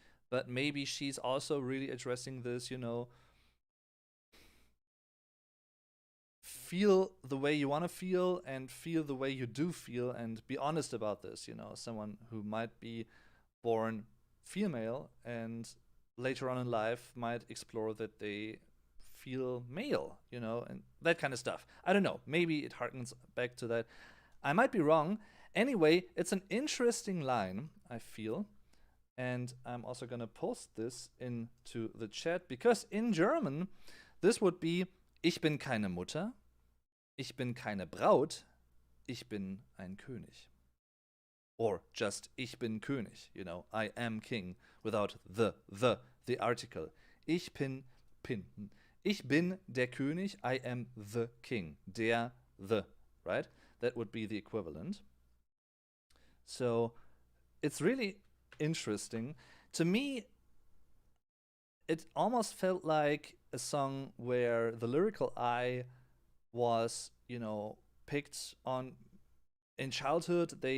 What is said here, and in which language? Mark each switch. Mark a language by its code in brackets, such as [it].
[en] But maybe she's also really addressing this, you know, feel the way you want to feel and feel the way you do feel and be honest about this, you know, someone who might be born female and later on in life might explore that they feel male, you know, and that kind of stuff. I don't know, maybe it harkens back to that. I might be wrong. Anyway, it's an interesting line, I feel. And I'm also gonna post this into the chat, because in German, this would be [de] Ich bin keine Mutter, ich bin keine Braut, ich bin ein König. [en] Or just [de] Ich bin König, [en] you know, I am king, without the article. [de] Ich bin der König, [en] I am the king. Der, the, right? That would be the equivalent. So it's really interesting. To me, it almost felt like a song where the lyrical eye was, you know, picked on in childhood.